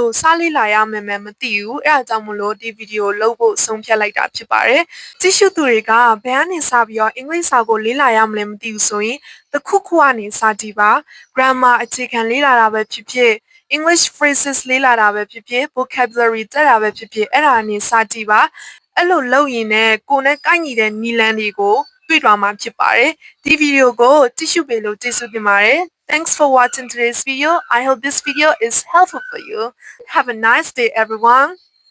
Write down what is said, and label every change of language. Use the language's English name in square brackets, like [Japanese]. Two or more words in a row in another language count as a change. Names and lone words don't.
[Burmese] လိုစလေ့လာရမယ်မသိဘူးအဲဒါကြောင့်မလို့ဒီဗီဒီယိုလုပ်ဖို့ဆုံးဖြတ်လိုက်တာဖြစ်ပါတယ်ကြည့်ရှုသူတွေကဘယ်ကနေစပြီးတော့အင်္ဂလိပ်စာကိုလေ့လာရမလဲမသိဘူးဆိုရင်တစ်ခုခုကနေစကြည့်ပါ grammar အခြေခံလေ့လာတာပဲဖြစ်ဖြစ် [English] English phrases [Burmese] လေ့လာတာပဲဖြစ်ဖြစ် vocabulary တက်တာပဲဖြစ်ဖြစ်အဲ့ဒါကနေစကြည့်ပါအဲ့လိုလုပ်ရင်လည်းကိုယ်နဲ့ကိုက်ညီတဲ့နီလန်တွေကိုတွေ့သွားမှာဖြစ်ပါတယ်ဒီဗီဒီယိုကိုကြည့်ရှုပေးလို့ကျေးဇူးတင်ပါတယ် [English] Thanks for watching today's video. I hope this video is helpful for you. Have a nice day everyone.